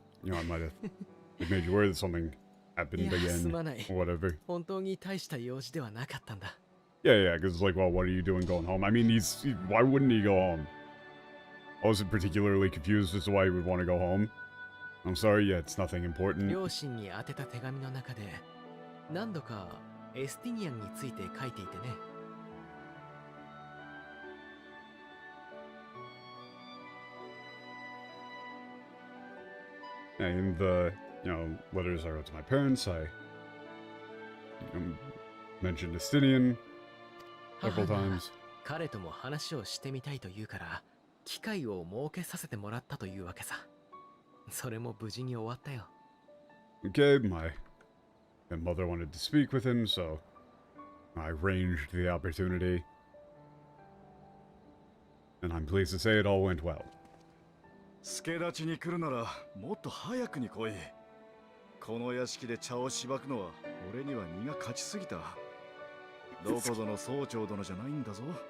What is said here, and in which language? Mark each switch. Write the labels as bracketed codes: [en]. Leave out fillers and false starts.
[en] You know, I might have made you worry that something happened [ja] いや、す [en] again [ja] まない。 [en] or whatever. [ja] 本当に大した用事ではなかったんだ。 [en] Yeah, yeah, because it's like, well, what are you doing going home? I mean, why wouldn't he go home? I wasn't particularly confused as to why he would want to go home. I'm sorry, yeah, it's nothing important. [ja] 両親に宛てた手紙の中で何度かエスティニアンについて書いていてね。 [en] In the, you know, letters I wrote to my parents, I mentioned Estinian several [ja] 母が [en] times. [ja] 彼とも話をしてみたいと言うから機会を設けさせてもらったというわけさ。それも無事に終わったよ。 [en] Okay, my mother wanted to speak with him, so I arranged the opportunity. And I'm pleased to say it all went well. [ja] 助立ちに来るならもっと早くに来い。この屋敷で茶をしばくのは俺には荷が勝ちすぎた。どこぞの総長殿じゃないんだぞ。